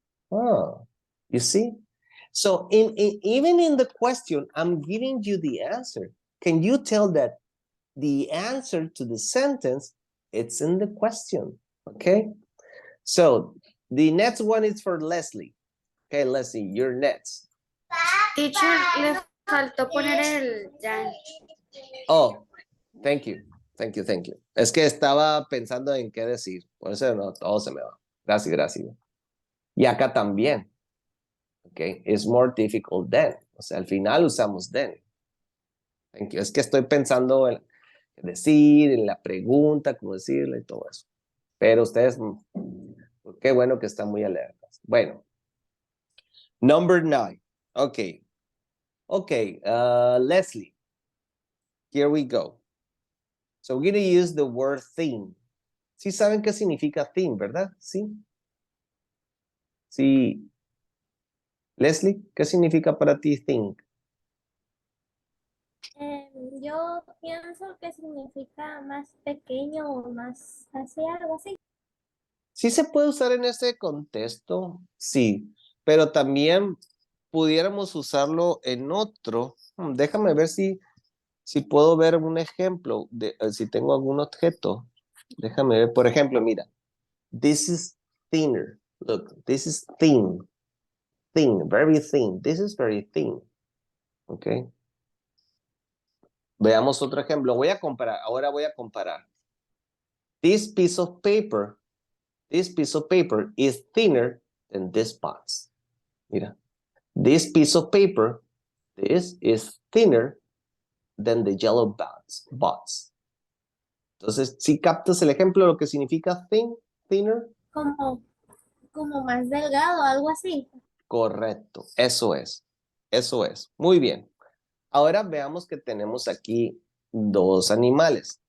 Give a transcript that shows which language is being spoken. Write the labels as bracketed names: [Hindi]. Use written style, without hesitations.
[English] Oh, you see? So even in the question, I'm giving you the answer. Can you tell that the answer to the sentence, it's in the question? Okay. So the next one is for Leslie. Okay, Leslie, you're next. [Spanish] Teacher, le faltó poner el ya. [English] Oh, thank you. Thank you, thank you. [Spanish] Es que estaba pensando en qué decir. Por eso no, todo se me va. Gracias, gracias. Y acá también. [English] Okay, it's more difficult than. [Spanish] O sea, al final usamos [English] than. Thank you. [Spanish] Es que estoy pensando en decir, en la pregunta, cómo decirle y todo eso. Pero ustedes, qué bueno que están muy alertas. Bueno. [English] Number 9. Okay. Okay, Leslie. Here we go. So we're going to use the word theme. [Spanish] Sí saben qué significa theme, ¿verdad? Sí. Sí. Leslie, ¿qué significa para ti theme? Yo pienso que significa más pequeño o más así, algo así. Sí se puede usar en este contexto, sí, pero también pudiéramos usarlo en otro. Déjame ver si puedo ver un ejemplo, de, si tengo algún objeto. Déjame ver, por ejemplo, mira, [English] this is thinner. Look, this is thin. Thin, very thin. This is very thin. Ok. [Spanish] Veamos otro ejemplo. Voy a comparar. Ahora voy a comparar. [English] This piece of paper is thinner than this box. [Spanish] Mira. [English] This piece of paper, this is thinner than the yellow box. [Spanish] Entonces, si captas el ejemplo, lo que significa thin, thinner. Como más delgado, algo así. Correcto, eso es. Eso es. Muy bien. Ahora veamos que tenemos aquí dos animales.